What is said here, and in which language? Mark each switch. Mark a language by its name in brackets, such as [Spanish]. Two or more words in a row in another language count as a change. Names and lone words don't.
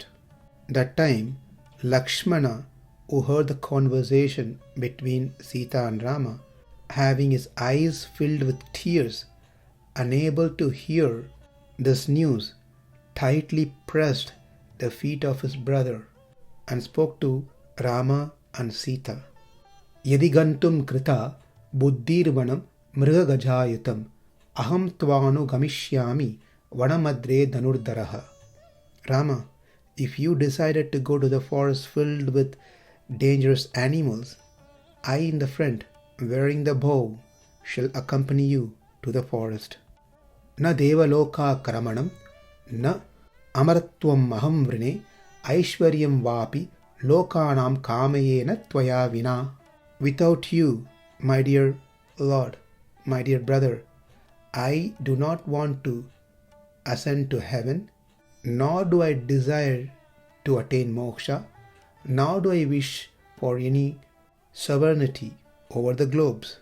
[English] That time, Lakshmana, who heard the conversation between Sita and Rama, having his eyes filled with tears, unable to hear this news, tightly pressed the feet of his brother and spoke to Rama and Sita. [Sanskrit] यदिगन्तुम् कृता बुद्धिर्वनम् मृगगजायतम् अहं त्वानु गमिष्यामि वनमद्रे धनुर्धरः. [English] Rama, if you decided to go to the forest filled with dangerous animals, I in the front, wearing the bow, shall accompany you to the forest. [Sanskrit] न देवलोक करमनम्, न अमरत्वम् अहम् वृणे, ऐश्वर्यम् वापि, लोकानाम् कामयेन त्वया विना. [English] Without you, my dear Lord, my dear brother, I do not want to ascend to heaven, nor do I desire to attain moksha, nor do I wish for any sovereignty over the globes.